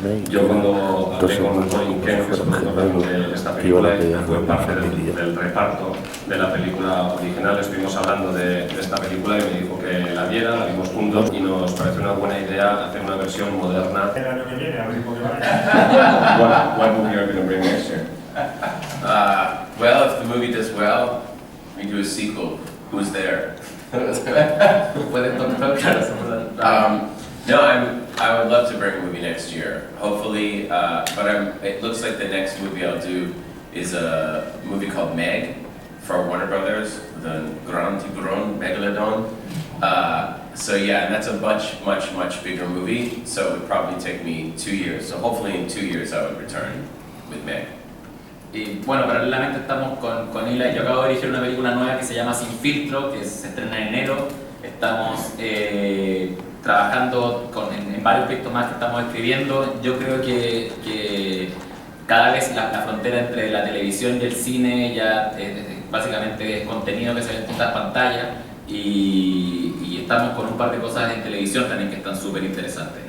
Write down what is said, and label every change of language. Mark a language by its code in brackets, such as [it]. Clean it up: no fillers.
[es] Yo cuando hablé con Colin Kemp, que es el productor de esta película, y fue parte del reparto de la película original, estuvimos hablando de esta película y me dijo que la viera, la vimos juntos y nos pareció una buena idea hacer una versión moderna. El año que viene, a ver cómo va. [en] What movie are you going to bring next year? Well, if the movie does well, we do a sequel. Who's there? [es] Pueden tocar, claro. [en] No, I would love to bring a movie next year, hopefully, but it looks like the next movie I'll do is a movie called Meg for Warner Brothers, the Grand Tiburon Megalodon. So yeah, and that's a much bigger movie, so it would probably take me 2 years. So hopefully in 2 years I would return with Meg. [es] Y bueno, paralelamente estamos con Eli. Yo acabo de dirigir una película nueva que se llama Sin Filtro, que se estrena en enero. Estamos trabajando en varios proyectos más que estamos escribiendo. Yo creo que cada vez la frontera entre la televisión y el cine ya básicamente es contenido que se ve en todas las pantallas, y estamos con un par de cosas en televisión también que están súper interesantes.